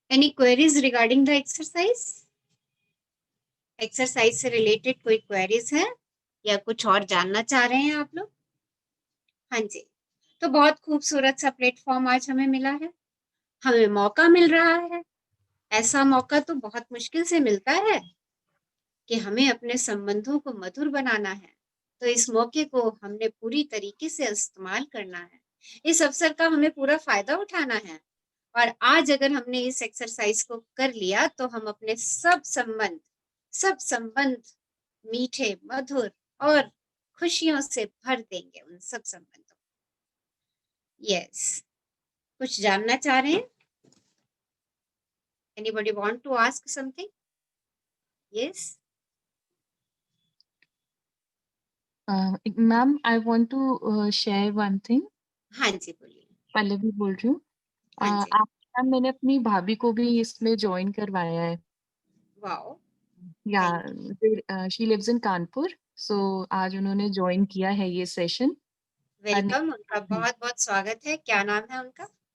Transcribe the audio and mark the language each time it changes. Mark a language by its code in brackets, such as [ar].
[en] Any queries regarding the exercise? [hi] Exercise से related कोई queries है या कुछ और जानना चाह रहे हैं आप लोग? हाँ जी, तो बहुत खूबसूरत सा प्लेटफॉर्म आज हमें मिला है, हमें मौका मिल रहा है। ऐसा मौका तो बहुत मुश्किल से मिलता है कि हमें अपने संबंधों को मधुर बनाना है, तो इस मौके को हमने पूरी तरीके से इस्तेमाल करना है। इस अवसर का हमें पूरा फायदा उठाना है और आज अगर हमने इस एक्सरसाइज को कर लिया तो हम अपने सब संबंध मीठे, मधुर और खुशियों से भर देंगे उन सब संबंधों। यस, कुछ जानना चाह रहे हैं? [en] Anybody want to ask something? Yes. Ma'am, I want to share one thing. [hi] हाँ जी, बोलिए। पल्लवी बोल रही हूँ। हाँ जी। मैम, मैंने अपनी भाभी को भी इसमें ज्वाइन करवाया है। वाओ। [en] yeah she lives in Kanpur, so [hi] आज उन्होंने ज्वाइन किया है ये सेशन। वेलकम, उनका बहुत बहुत स्वागत है। क्या नाम है उनका?